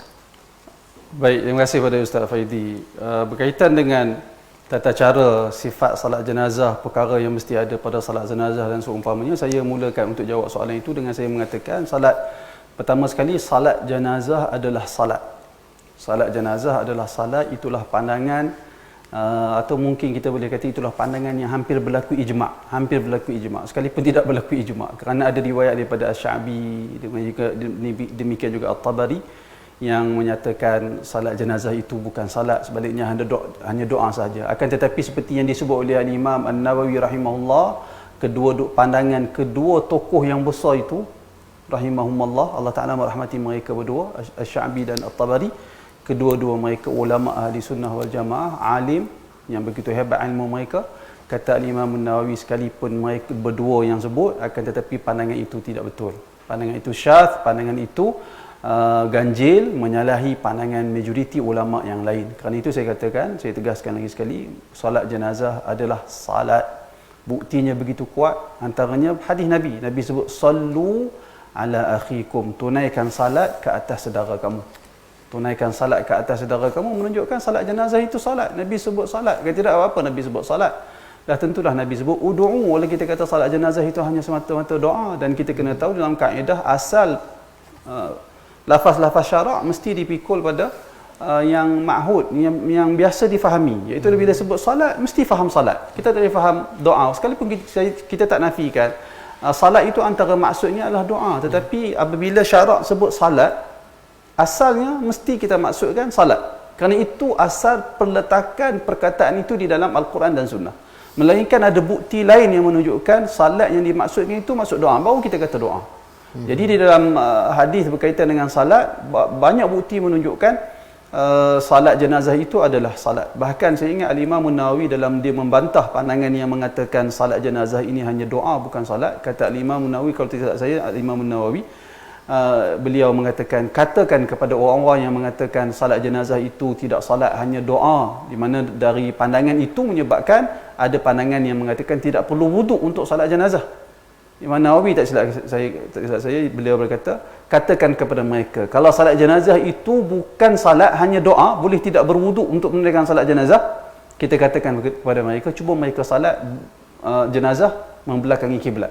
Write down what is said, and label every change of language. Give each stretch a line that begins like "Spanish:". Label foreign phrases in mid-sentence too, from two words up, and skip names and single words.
Malay: Baik, terima kasih kepada Ustaz Faidi. Berkaitan dengan tata cara sifat salat jenazah, perkara yang mesti ada pada salat jenazah dan seumpamanya, saya mulakan untuk jawab soalan itu dengan saya mengatakan salat, pertama sekali salat jenazah adalah salat. Salat jenazah adalah salat, itulah pandangan atau mungkin kita boleh kata itulah pandangan yang hampir berlaku ijma', sekalipun tidak berlaku ijma', kerana ada riwayat daripada Asy-Sya'bi, demikian juga At-Tabari yang menyatakan salat jenazah itu bukan salat, sebaliknya hanya doa saja. Akan tetapi seperti yang disebut oleh Imam An-Nawawi rahimahullah, pandangan kedua tokoh yang besar itu rahimahumullah, Allah Ta'ala merahmati mereka berdua, Asy-Sya'bi dan At-Tabari, kedua-dua mereka ulama
Arabic: أهل السنة والجماعة,
Malay: alim yang begitu hebat ilmu mereka. Kata Imam An-Nawawi, sekalipun mereka berdua yang sebut, akan tetapi pandangan itu tidak betul, pandangan itu syadz, pandangan itu ganjil, menyalahi pandangan majoriti ulama yang lain. Kerana itu saya katakan, saya tegaskan lagi sekali, solat jenazah adalah salat. Buktinya begitu kuat, antaranya hadis Nabi sebut
Arabic: صلوا على أخيكم,
Malay: tunaikan salat ke atas saudara kamu. Tunaikan salat ke atas saudara kamu menunjukkan salat jenazah itu salat. Nabi sebut salat, kata tidak apa-apa Nabi sebut salat. Dah tentulah Nabi sebut ud'u. Kalau kita kata salat jenazah itu hanya semata-mata doa, dan kita kena tahu dalam kaedah asal lafaz-lafaz syarak mesti dipikul pada yang ma'hud, yang biasa difahami, iaitu bila sebut salat mesti faham salat, kita tak boleh faham doa. Sekalipun kita tak nafikan salat itu antara maksudnya adalah doa, tetapi apabila syarak sebut salat, asalnya mesti kita maksudkan salat, kerana itu asal perletakan perkataan itu di dalam Al-Quran dan Sunnah. Melainkan ada bukti lain yang menunjukkan salat yang dimaksudkan itu maksud doa, baru kita kata doa. Jadi di dalam hadis berkaitan dengan salat, banyak bukti menunjukkan salat jenazah itu adalah salat. Bahkan saya ingat Al-Imam An-Nawawi dalam dia membantah pandangan yang mengatakan salat jenazah ini hanya doa bukan salat, kata Al-Imam An-Nawawi, kalau tidak saya Al-Imam An-Nawawi, beliau mengatakan, katakan kepada orang-orang yang mengatakan salat jenazah itu tidak salat, hanya doa, di mana dari pandangan itu menyebabkan ada pandangan yang mengatakan tidak perlu wuduk untuk salat jenazah. Imam Nawawi tak silap saya, beliau berkata, katakan kepada mereka, kalau salat jenazah itu bukan salat, hanya doa, boleh tidak berwuduk untuk menunaikan salat jenazah. Kita katakan kepada mereka, cuba mereka salat jenazah membelakangi kiblat.